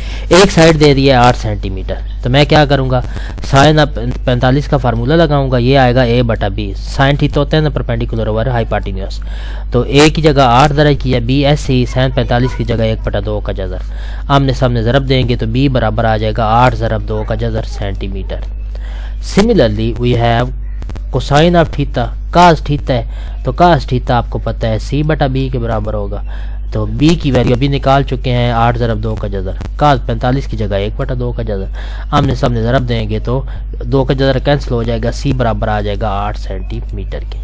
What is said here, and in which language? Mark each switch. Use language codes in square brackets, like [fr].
[ur] ایک سائڈ دے دیا ہے 8 سینٹی میٹر. تو میں کیا کروں گا، سائن 45 کا فارمولہ لگاؤں گا. یہ آئے گا اے بٹا بی. سائن تھیٹا ہوتا ہے نا پرپینڈیکولر اوور ہائیپارٹینیوس. تو اے کی جگہ 8 درج کیا، بی ایسے ہی سائن 45 کی جگہ 1/2 کا جذر. آمنے سامنے ضرب دیں گے تو بی برابر آ جائے گا 8 ضرب 2 کا جذر centi metre. [en] Similarly we have cosine of theta. [ur] cos theta ہے تو cos theta آپ کو پتہ ہے c بٹا b کے برابر ہوگا. تو b کی ویلیو ابھی نکال چکے ہیں 8 ضرب 2 کا جذر. cos 45 کی جگہ 1/2 کا جذر. آمنے سامنے ضرب دیں گے تو 2 کا جذر کینسل ہو جائے گا، c برابر آ جائے گا 8 سینٹی میٹر کے.